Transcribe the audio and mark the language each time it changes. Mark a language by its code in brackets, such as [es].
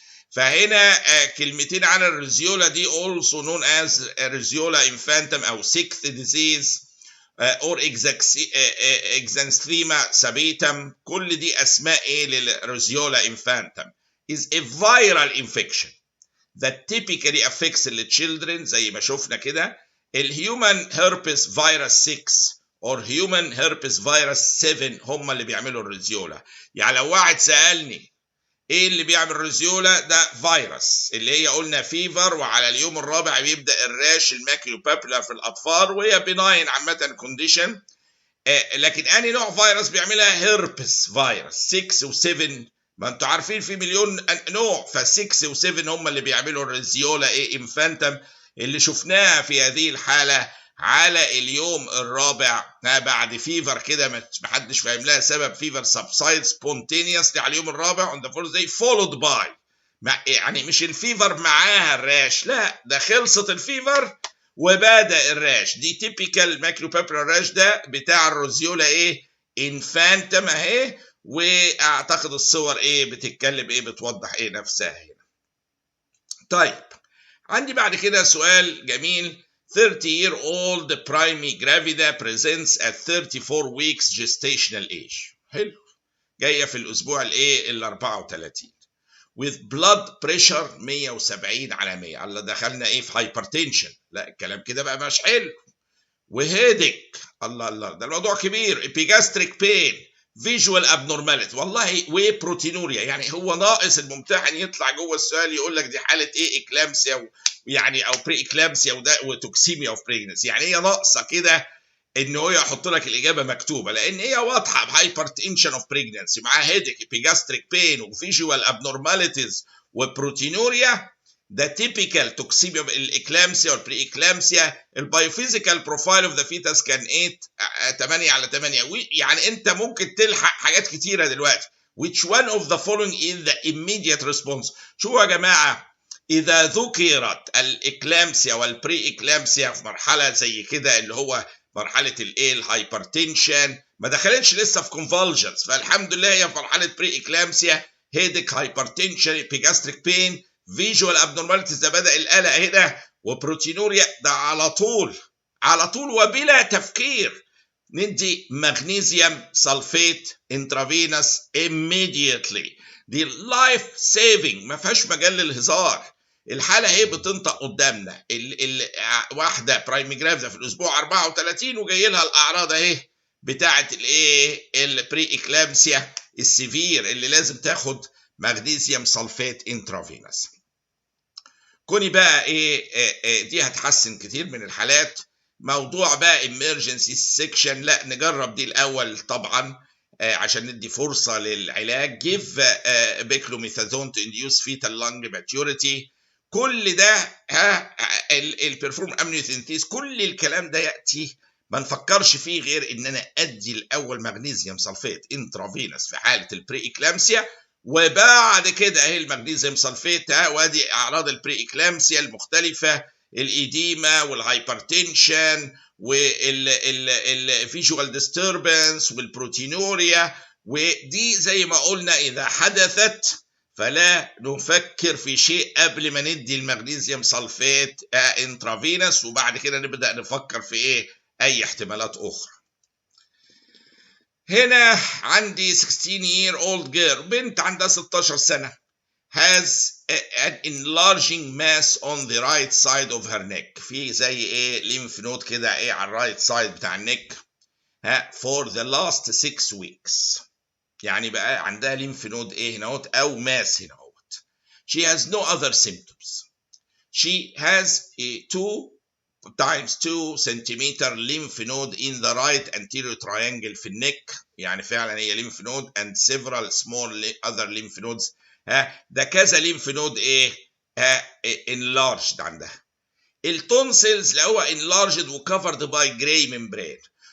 [ar] فهنا كلمتين عن الريزيولا دي [en] also known as [ar] ريزيولا infantum أو [en] sixth disease or exanthema sabatum. [ar] كل دي أسماء إيه للريزيولا infantum. [en] is a viral infection that typically affects the children [ar] زي ما شفنا كده. الهيومن هيربس فيروس 6 [en] or human herpes virus 7 [ar] هم اللي بيعملوا الريزيولا. يعني لو واحد سألني ايه اللي بيعمل ريزيولا، ده فيروس اللي هي قلنا فيفر، وعلى اليوم الرابع بيبدا الراش الماكيوبابيلا في الاطفال، وهي بناين عامه كونديشن. لكن اني نوع فيروس بيعملها هيربس فيروس 6 و7. ما انتوا عارفين في مليون نوع، ف6 و7 هم اللي بيعملوا الريزيولا ايه انفانتم اللي شفناها في هذه الحاله على اليوم الرابع بعد فيفر كده ما حدش فاهم لها سبب. فيفر سبسايد سبونتينيوسلي على اليوم الرابع [en] on the fourth day followed by، [ar] يعني مش الفيفر معاها الراش، لا ده خلصت الفيفر وبدا الراش. دي تيبيكال ماكيوبابيلا راش ده بتاع الريزيولا ايه انفانتم اهي. واعتقد الصور ايه بتتكلم ايه بتوضح ايه نفسها هنا. طيب عندي بعد كده سؤال جميل. [en] 30-year-old primary gravida presents at 34 weeks gestational age. [ar] حلو، جايه في الاسبوع الايه ال 34 [en] with blood pressure 170 [ar] على 100. الله دخلنا ايه في hypertension، لا الكلام كده بقى مش حلو. وهيدك، الله الله ده الموضوع كبير. [en] epigastric pain visual abnormality [ar] والله وبروتينوريا. يعني هو ناقص الممتحن يطلع جوه السؤال يقول لك دي حاله ايه اكلامسيا يعني او بري اكلامسيا وتوكسيميا اوف بريجنسي. يعني هي ناقصه كده ان هو يحط لك الاجابه مكتوبه، لان هي واضحه بهايبرتنشن اوف بريجنسي مع هيدك epigastric pain وفيجوال abnormalities وبروتينوريا. ده typical توكسيميا الاكلامسيا والبري اكلامسيا. البايوفيزيكال بروفايل اوف ذا فيتاس كان 8 على 8. يعني انت ممكن تلحق حاجات كتيره دلوقتي. [en] which one of the following is the immediate response. [ar] شو يا جماعه، اذا ذكرت الاكلامسيا والبري اكلامسيا في مرحله زي كده اللي هو مرحله الايه الهايبرتنشن ما دخلتش لسه في كونفولجنز، فالحمد لله هي في مرحله بري اكلامسيا هيدك هايبرتنشن epigastric pain فيجوال ابنورماليتيز ده بدا القلق هنا وبروتينوريا. ده على طول على طول وبلا تفكير ندي مغنيسيوم سلفيت انترافينوس immediately. دي لايف سيفنج ما فيهاش مجال للهزار. الحاله هي بتنطق قدامنا واحده برايمي جرافيدا في الاسبوع 34 وجاي لها الاعراض اهي بتاعه الايه البري اكلامسيا السيفير اللي لازم تاخد مغنيسيوم سلفيت انترافينوس. كوني بقى ايه دي هتحسن كتير من الحالات. موضوع بقى emergency section لا نجرب دي الاول طبعا عشان ندي فرصه للعلاج. [en] give beclomethasone to induce fetal lung maturity. [ar] كل ده البرفورم امنيوثنتيز كل الكلام ده ياتي ما نفكرش فيه غير ان انا ادي الاول مغنيسيوم سلفيت انترافينوس في حاله البري اكلامسيا، وبعد كده اهي المغنيسيوم سلفيت وادي اعراض البري اكلامسيا المختلفه الايديما والهايبرتنشن والفيجوال ديستربنس والبروتينوريا. ودي زي ما قلنا اذا حدثت فلا نفكر في شيء قبل ما ندي المغنيسيوم سلفيت انترافينوس، وبعد كده نبدا نفكر في ايه اي احتمالات اخرى. هنا عندي [en] 16-year-old girl [ar] بنت عندها 16 سنة [en] has an enlarging mass on the right side of her neck. [ar] في زي ايه lymph node كده ايه على الرايت سايد بتاع النك [en] for the last 6 weeks. [ar] يعني بقى عندها lymph node ايه هنا او mass هنا. [en] She has no other symptoms. She has a 2 centimeter lymph node in the right anterior triangle [ar] في النك. يعني فعلا هي [en] lymph node and several small other lymph nodes. [ar] ده كذا lymph node ايه enlarged عندها. التونسلز اللي هو [en] enlarged و covered by gray membrane.